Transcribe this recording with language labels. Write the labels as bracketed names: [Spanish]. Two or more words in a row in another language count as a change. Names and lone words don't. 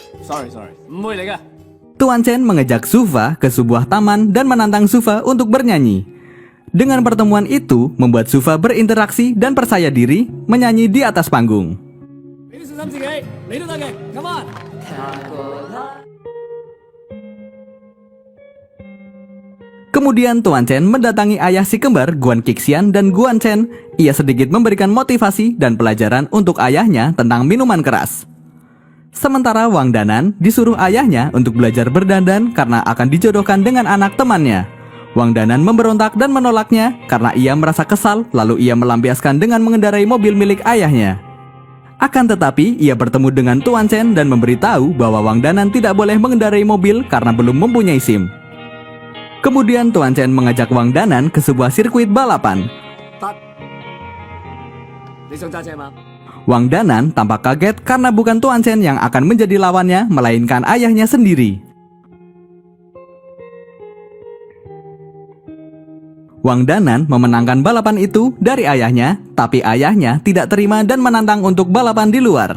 [Cantonese] 唔會嚟嘅。 [Indonesian] Tuan Chen mengajak Sufa ke sebuah taman dan menantang Sufa untuk bernyanyi. Dengan pertemuan itu, membuat Sufa berinteraksi dan percaya diri menyanyi di atas panggung. [Cantonese] 你都小心自己，你都得嘅 ， [English] Come on！ [Indonesian] Kemudian Tuan Chen mendatangi ayah si kembar Guan Qixian dan Guan Chen. Ia sedikit memberikan motivasi dan pelajaran untuk ayahnya tentang minuman keras. Sementara Wang Danan disuruh ayahnya untuk belajar berdandan karena akan dijodohkan dengan anak temannya. Wang Danan memberontak dan menolaknya karena ia merasa kesal, lalu ia melampiaskan dengan mengendarai mobil milik ayahnya. Akan tetapi, ia bertemu dengan Tuan Chen dan memberitahu bahwa Wang Danan tidak boleh mengendarai mobil karena belum mempunyai SIM. Kemudian Tuan Chen mengajak Wang Danan ke sebuah sirkuit balapan. [Cantonese] 得，你想揸車嗎？ [Indonesian] Wang Danan tampak kaget karena bukan Tuan Chen yang akan menjadi lawannya, melainkan ayahnya sendiri. Wang Danan memenangkan balapan itu dari ayahnya, tapi ayahnya tidak terima dan menantang untuk balapan di luar.